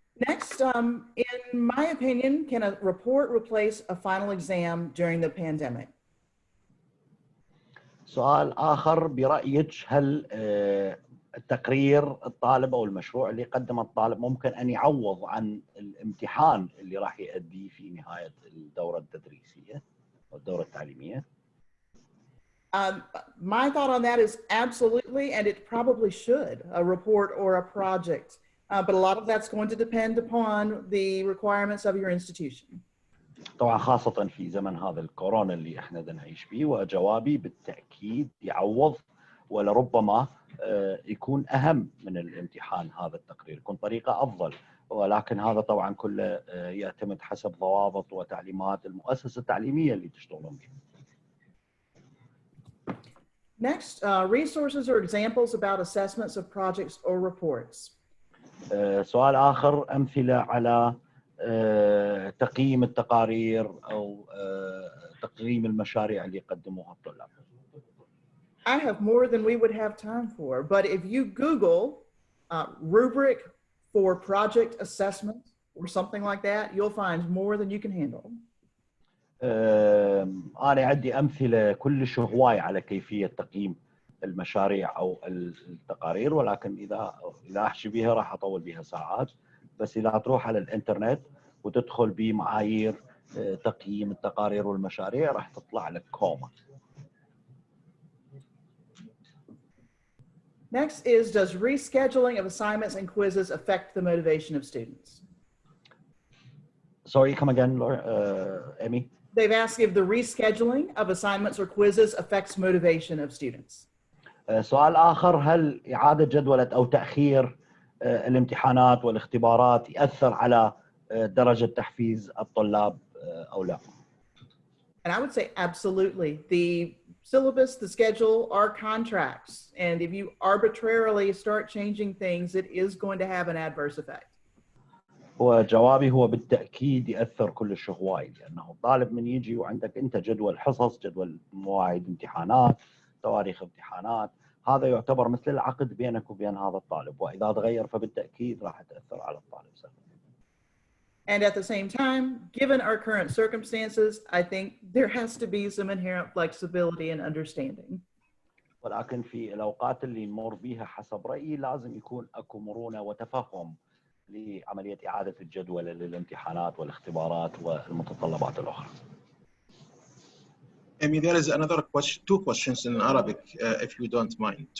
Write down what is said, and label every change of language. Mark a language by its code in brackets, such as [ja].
[en] Next, in my opinion, can a report replace a final exam during the pandemic? [ar] سؤال آخر برأيك، هل التقرير الطالب أو المشروع اللي قدمه الطالب ممكن أن يعوض عن الامتحان اللي راح يؤديه في نهاية الدورة التدريسية أو الدورة التعليمية؟ [en] My thought on that is absolutely, and it probably should, a report or a project. But a lot of that's going to depend upon the requirements of your institution. [ar] طبعا خاصة في زمن هذا الكورونا اللي احنا نعيش فيه، وجوابي بالتأكيد يعوض، ولربما يكون أهم من الامتحان هذا التقرير، يكون طريقة أفضل، ولكن هذا طبعا كله يعتمد حسب ضوابط وتعليمات المؤسسة التعليمية اللي تشتغلون بها. [en] Next, resources or examples about assessments of projects or reports. [ar] سؤال آخر، أمثلة على تقييم التقارير أو تقييم المشاريع اللي يقدموها الطلاب. [en] I have more than we would have time for, but if you Google rubric for project assessment or something like that, you'll find more than you can handle. [ar] أنا عندي أمثلة كلش هواية على كيفية تقييم المشاريع أو التقارير، ولكن إذا أحكي بها راح أطول بها ساعات، بس إذا تروح على الإنترنت وتدخل بمعايير تقييم التقارير والمشاريع راح تطلع لك كومة. [en] Next is, does rescheduling of assignments and quizzes affect the motivation of students? Sorry, come again, Amy? They've asked if the rescheduling of assignments or quizzes affects motivation of students. [ar] سؤال آخر، هل إعادة جدولة أو تأخير الامتحانات والاختبارات يأثر على درجة تحفيز الطلاب أو لا؟ [en] And I would say absolutely. The syllabus, the schedule are contracts. And if you arbitrarily start changing things, it is going to have an adverse effect. [ar] وجوابي هو بالتأكيد يأثر كلش هواي، لأنه الطالب من يجي وعندك أنت جدول حصص، جدول مواعيد امتحانات، تواريخ امتحانات، هذا يعتبر مثل العقد بينك وبين هذا الطالب، وإذا تغير فبالتأكيد راح تأثر على الطالب سلبا. [en] And at the same time, given our current circumstances, I think there has to be some inherent flexibility and understanding. [ar] ولكن في الأوقات اللي نمر بيها حسب رأيي لازم يكون أكو مرونة وتفهم لعملية إعادة الجدول للامتحانات والاختبارات والمتطلبات الأخرى. [en] Amy, there is another question, two questions in Arabic, if you don't mind.